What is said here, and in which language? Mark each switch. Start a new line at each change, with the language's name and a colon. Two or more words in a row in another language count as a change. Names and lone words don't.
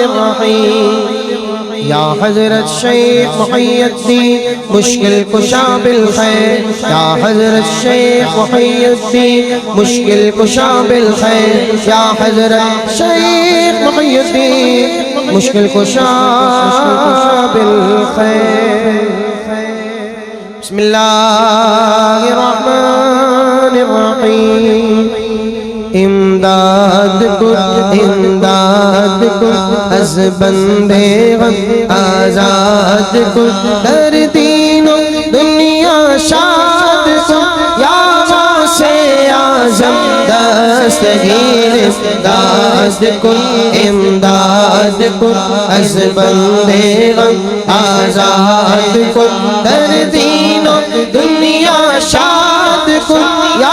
Persian: الرحیم یا حضرت شیخ محی الدین مشکل کشا بالخیر یا حضرت شیخ محی الدین مشکل کشا بالخیر یا حضرت شیخ محی الدین مشکل کشا بالخیر
Arabic: بسم اللہ الرحمن الرحیم
Persian: امداد کن از بندے غم آزاد کن در دین و دنیا شاد کن یا غوث اعظم دستگیر امداد کن از بندے غم آزاد کن در دین و دنیا شاد کن